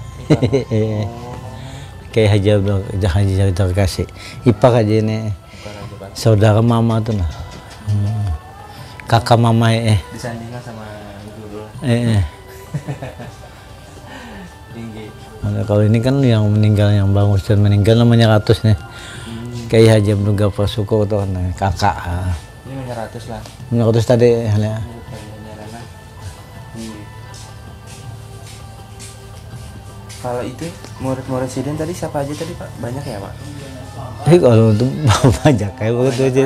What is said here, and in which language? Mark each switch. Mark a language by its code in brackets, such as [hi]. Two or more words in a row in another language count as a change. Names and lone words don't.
[bjn] Kayak Haji terkasih Ipak aja ini saudara mama tuh nah kakak mama disandingkan sama guru tinggi. Kalau ini kan yang meninggal yang Bang Ustaz meninggal namanya Ratus nih kayak Haji Abdul Ghafar Syukur tuh nah, kakak ini namanya Ratus lah Ratus tadi ya. Kalau itu murid-murid sidin tadi siapa aja tadi Pak? Banyak ya Pak? Kalau itu banyak kayak begitu aja.